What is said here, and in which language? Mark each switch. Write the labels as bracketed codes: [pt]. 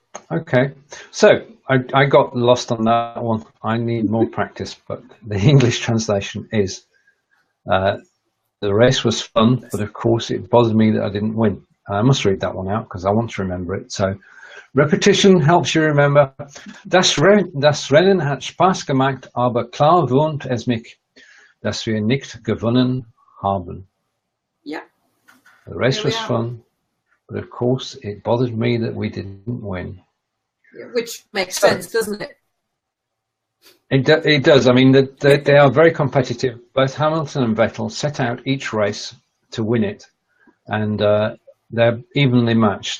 [en] Okay. So I got lost on that one. I need more practice, but the English translation is the race was fun, but of course it bothered me that I didn't win. I must read that one out because I want to remember it. So repetition helps you remember. [de] Das Rennen hat Spaß gemacht, aber klar wurmt es mich, dass wir nicht gewonnen haben. [en] Yeah. The race was fun, but of course it bothered me that we didn't win. Which makes sense, doesn't it? It does. I mean, they are very competitive. Both Hamilton and Vettel set out each race to win it, and they're evenly matched.